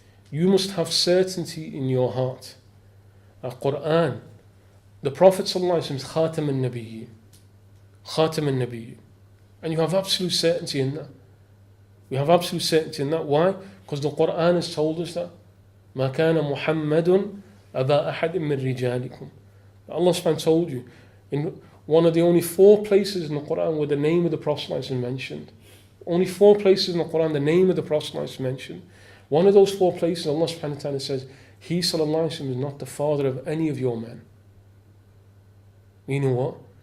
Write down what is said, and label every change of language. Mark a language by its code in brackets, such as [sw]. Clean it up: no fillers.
[en] You must have certainty in your heart. Quran. The Prophet sallallahu alaihi wasallam is Khatam al-Nabiyyin. Khatam al-Nabiyyin. And you have absolute certainty in that. We have absolute certainty in that. Why? Because the Quran has told us that. [ar] ما كان محمد أبا أحد من رجالكم. [en] Allah subhanahu wa ta'ala told you in one of the only 4 places in the Quran where the name of the Prophet is mentioned. Only 4 places in the Quran the name of the Prophet is mentioned. One of those 4 places Allah subhanahu wa ta'ala says, he sallallahu alaihi wasallam is not the father of any of your men. Meaning what?